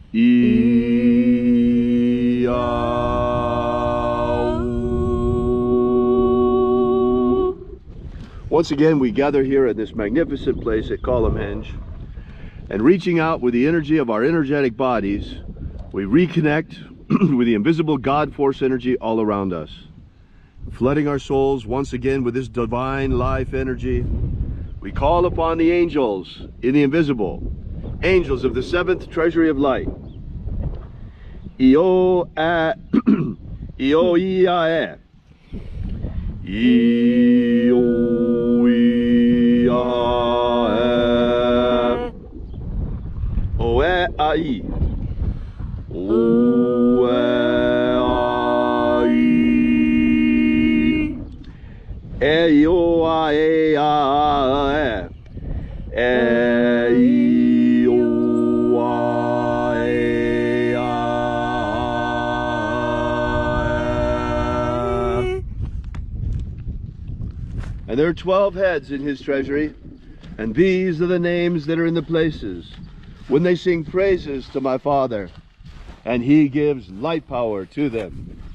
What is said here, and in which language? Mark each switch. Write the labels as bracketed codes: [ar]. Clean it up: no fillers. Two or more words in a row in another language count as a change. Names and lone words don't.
[en] Once again, we gather here at this magnificent place at Columhenge, and reaching out with the energy of our energetic bodies, we reconnect with the invisible God force energy all around us, flooding our souls once again with this divine life energy. We call upon the angels in the invisible, angels of the seventh treasury of light. Io a Io ia e Io ia O e ai O e ai e Io a e a e And there are 12 heads in his treasury, and these are the names that are in the places when they sing praises to my Father, and he gives light power to them.